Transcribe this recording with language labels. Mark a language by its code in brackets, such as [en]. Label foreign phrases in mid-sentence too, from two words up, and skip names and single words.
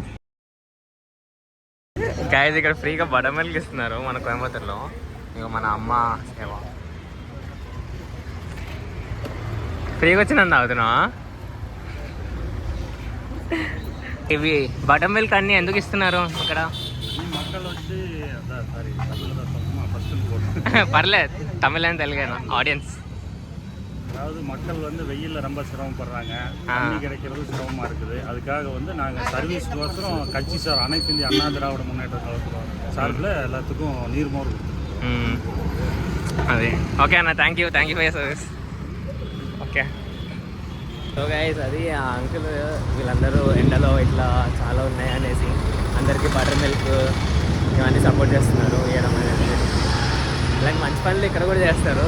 [te] గైస్ ఇక్కడ ఫ్రీగా [en] butter milk [te] ఇస్తున్నారు మన కోయంబత్తూర్లో. ఇక మన అమ్మ సేవ ఫ్రీగా వచ్చినందు తాగుతున్నావా? ఇవి [en] butter milk [te] అన్నీ ఎందుకు ఇస్తున్నారు ఇక్కడ? [ta] பரவாயில்ல, தமிழ்ல தெலுங்குனா ஆடியன்ஸ். அதாவது மக்கள் வந்து வெயிலில் ரொம்ப சிரமப்படுறாங்க, தண்ணி கிடைக்கிறது சிரமமாக இருக்குது. அதுக்காக வந்து நாங்கள் சர்வீஸ்க்கோசரம் கட்சி சார் அனைத்து இந்திய அண்ணா திராவிட முன்னேற்ற கழகம் சார்பில் எல்லாத்துக்கும் நீர்மோர் கொடுத்துருக்கோம். [te] అదే ఓకే అన్న, [en] thank you for your service. [te] ఓకే. [en] so guys [te] అది ఆ అంకుల్ వీళ్ళందరూ ఎండలో ఇట్లా చాలా ఉన్నాయి అనేసి అందరికీ [en] butter milk [te] ఇవన్నీ సపోర్ట్ చేస్తున్నారు ఇవ్వడం అనేది. ఇలాంటి మంచి పనులు ఇక్కడ కూడా చేస్తారు.